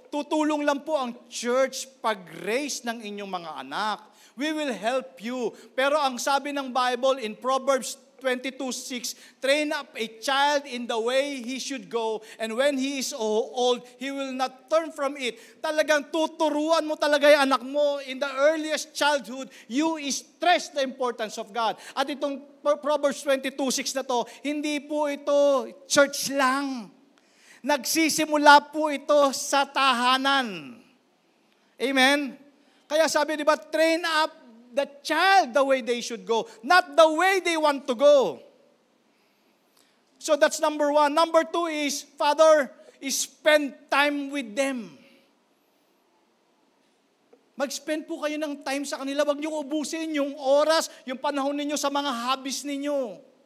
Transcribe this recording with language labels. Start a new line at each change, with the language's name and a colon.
Filipino: Tutulong lang po ang church pag-raise ng inyong mga anak.
English: We will help you.
Filipino: Pero ang sabi ng
English: Bible in Proverbs 22:6, train up a child in the way he should go, and when he is old, he will not turn from it.
Filipino: Talagang tuturuan mo talaga yung anak mo
English: in the earliest childhood. You stress the importance of God.
Filipino: At itong Proverbs 22:6 na to, hindi po ito church lang. Nagsisimula po ito sa tahanan. Amen? Kaya sabi, di ba,
English: train up the child the way they should go, not the way they want to go. So that's number 1. Number 2 is, Father, spend time with them.
Filipino: Mag-spend po kayo ng time sa kanila. Huwag niyo ubusin yung oras, yung panahon ninyo sa mga hobbies ninyo.